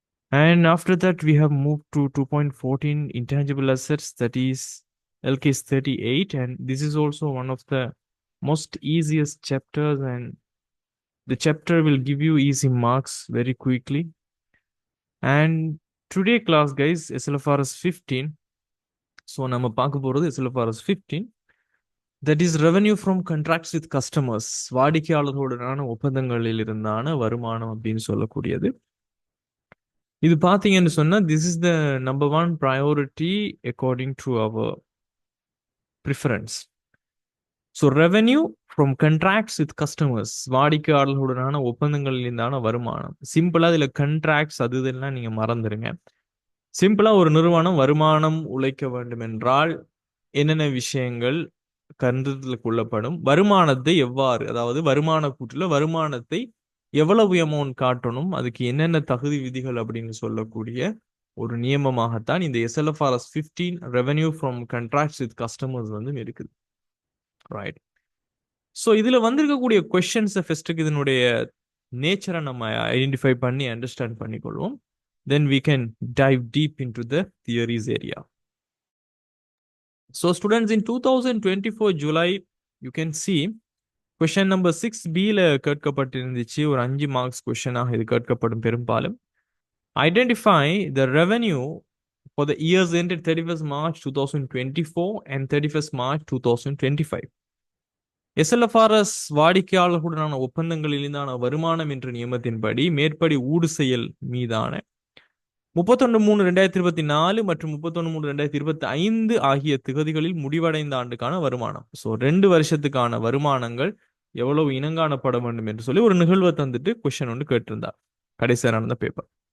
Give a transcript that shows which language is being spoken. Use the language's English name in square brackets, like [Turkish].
[English] And after that, we have moved to 2.14 intangible assets, that is LKS 38. And this is also one of the most easiest chapters, and the chapter will give you easy marks very quickly. And today class, guys, SLFRS 15. [Tamil] So நம்ம பார்க்க போறது SLFRS 15. [English] That is revenue from contracts with customers. [Tamil] வாடிக்கையாளர்களுடனான ஒப்பந்தங்களில் இருந்தான வருமானம் அப்படின்னு சொல்லக்கூடியது. இது பார்த்தீங்கன்னு சொன்னா [English] this is the number one priority according to our preference. So revenue from contracts with customers. [Tamil] வாடிக்கையாளர்களுடனான ஒப்பந்தங்களில் இருந்தான வருமானம். சிம்பிளா இதுல contracts அது இதெல்லாம் நீங்க மறந்துருங்க. சிம்பிளா ஒரு நிறுவனம் வருமானம் உழைக்க வேண்டும் என்றால் என்னென்ன விஷயங்கள் கருத்தில் கொள்ளப்படும், வருமானத்தை எவ்வாறு, அதாவது வருமான கூற்றுல வருமானத்தை எவ்வளவு அமௌண்ட் காட்டணும், அதுக்கு என்னென்ன தகுதி விதிகள் அப்படின்னு சொல்லக்கூடிய ஒரு நியமமாகத்தான் இந்த SLFRS 15 revenue from contracts with customers வந்து இருக்குது. ரைட். ஸோ இதுல வந்திருக்கக்கூடிய கொஸ்டின்ஸ் ஃபர்ஸ்ட்டுக்கு இதனுடைய நேச்சரை நம்ம ஐடென்டிஃபை பண்ணி understand பண்ணிக்கொள்வோம். [English] Then we can dive deep into the theories area. So students, in 2024 July, you can see question number 6B [Tamil] ல கேட்கப்பட்டிருந்துச்சு. ஒரு 5 மார்க்ஸ் கொஸ்டினாக இது கேட்கப்படும் பெரும்பாலும். [English] Identify the revenue for the years ended 31st March 2024 and 31st March 2025. [Tamil] SLFRS வாடிக்கையாளர்களுடனான ஒப்பந்தங்களில் இருந்தான வருமானம் என்ற நியமத்தின்படி மேற்படி ஊடு செயல் மீதான 31/3/2024 மற்றும் 31/3/2025 ஆகிய திகதிகளில் முடிவடைந்த ஆண்டுக்கான வருமானம். ஸோ 2 வருஷத்துக்கான வருமானங்கள் எவ்வளவு இனங்காணப்பட வேண்டும் என்று சொல்லி ஒரு நிகழ்வை தந்துட்டு கொஸ்டின் ஒன்று கேட்டிருந்தார் கடைசியாக நடந்த பேப்பர்.